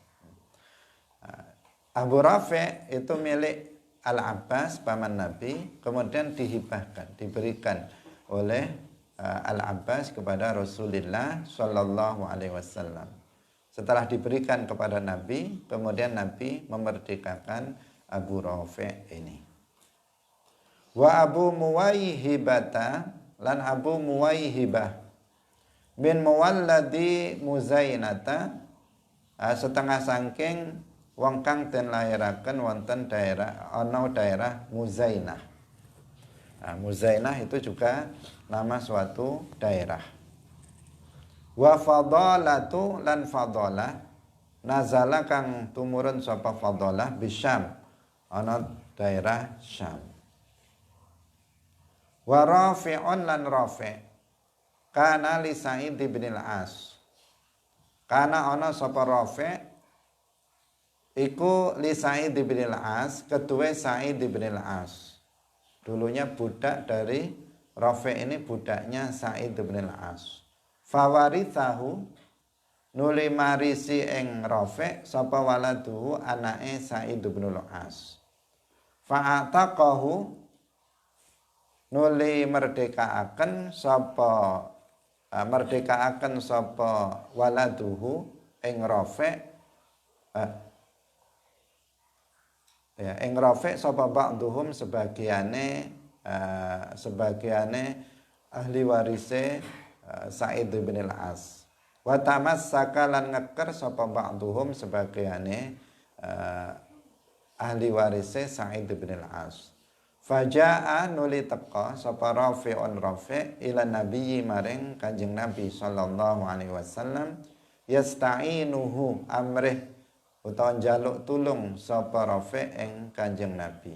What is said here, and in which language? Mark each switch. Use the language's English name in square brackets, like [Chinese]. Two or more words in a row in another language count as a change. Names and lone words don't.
[Indonesian] Abu Rafi' itu milik Al-Abbas, paman Nabi, kemudian dihibahkan, diberikan oleh Al-Abbas kepada Rasulullah [Arabic] صلى الله عليه وسلم. [Indonesian] Setelah diberikan kepada Nabi, kemudian Nabi memerdekakan Abu Rafi' ini. [Javanese] Wa Abu Muwaihibata lan Abu Muwaihibah [Arabic] بن مولدي مزينة, [Javanese] setengah saking wong kang den lahiraken wonten daerah Muzainah. [Indonesian] Muzainah itu juga nama suatu daerah. [Javanese] Wa fadalatu lan fadalah nazala kang tumurun sapa fadalah bisyam ana daerah Syam. Wa Rafi'un lan Rafi' [Arabic] كان لسعيد بن العاص, [Javanese] kana ana sapa Rafi' iku li Sa'id bin al-As, ketua Sa'id bin al-As. [Indonesian] Dulunya budak dari Rafi' ini, budaknya Sa'id bin al-As. [Javanese] Fawarithahu nuli marisi ing Rafi' sapa waladuhu anake Sa'id bin al-As. Fa'ataqahu nuli merdekaaken sapa waladuhu ing Rafi', ing Rafi' sapa ba'duhum sebagiane ahli warise Sa'id bin al-As. [Arabic] وتمسك [Javanese] lan ngeker sapa ba'duhum sebagiane ahli warise Sa'id bin al-As. Faja'a nuli teka sapa Rafi'un Rafi' [Arabic] إلى النبي [Javanese] maring Kanjeng Nabi [Arabic] صلى الله عليه وسلم [Javanese] yasta'inuhu amrih utawa njaluk tulung sapa Rafi' ing Kanjeng Nabi.